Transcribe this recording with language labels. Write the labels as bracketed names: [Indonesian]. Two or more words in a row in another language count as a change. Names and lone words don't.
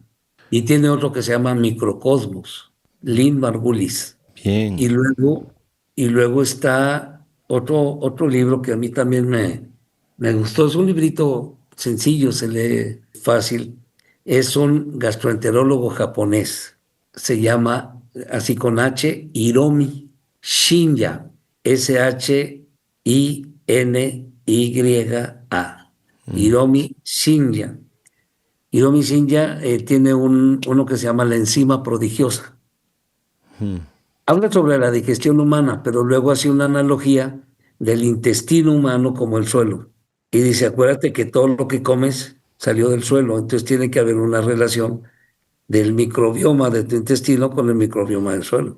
[Spanish] Y tiene otro que se llama Microcosmos, Lynn Margulis. bien. Y luego, y luego está otro libro que a mí también me gustó. Es un librito sencillo, se lee fácil. Es un gastroenterólogo japonés. Se llama, así con H, Hiromi Shinya. Shinya. Mm, Hiromi Shinya. Hiromi Shinya tiene uno que se llama La enzima prodigiosa. mm. Habla sobre la digestión humana, pero luego hace una analogía del intestino humano como el suelo. Y dice, acuérdate que todo lo que comes salió del suelo, entonces tiene que haber una relación del microbioma de tu intestino con el microbioma del suelo.